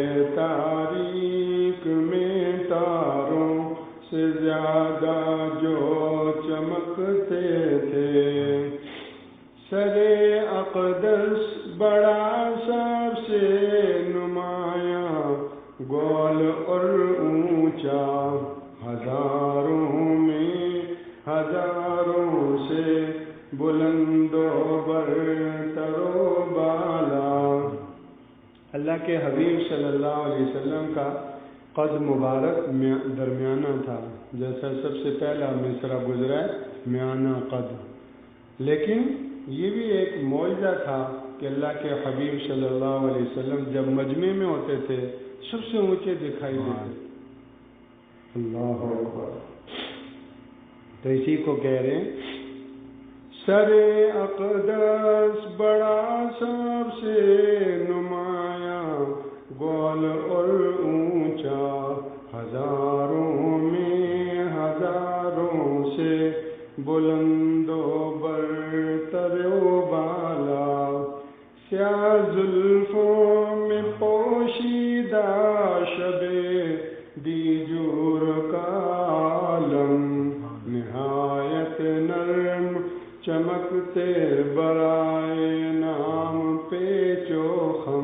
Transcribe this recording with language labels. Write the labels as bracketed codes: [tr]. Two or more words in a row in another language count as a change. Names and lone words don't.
[ur] تاریک میں تاروں سے زیادہ جو چمکتے تھے، سر اقدس بڑا سب سے نمایاں گول اور اونچا، ہزاروں میں ہزاروں سے بلند و برتر و بالا۔ اللہ کے حبیب صلی اللہ علیہ وسلم کا قد مبارک درمیانہ تھا، جیسا سب سے پہلا مصرع گزرا ہے میانہ قد، لیکن یہ بھی ایک معجزہ تھا کہ اللہ کے حبیب صلی اللہ علیہ وسلم جب مجمع میں ہوتے تھے سب سے اونچے دکھائی دیتے. [ar] اللہ اکبر. [ur] تو اسی کو کہہ رہے ہیں سر اقدس بڑا سب سے نمایاں گول اور اونچا ہزاروں میں ہزاروں سے بلند و برتر و بالا سیاہ زلفوں میں پوشیدہ شب دیجور کا عالم نہایت نرم چمکتے برائے نام پیچ و خم.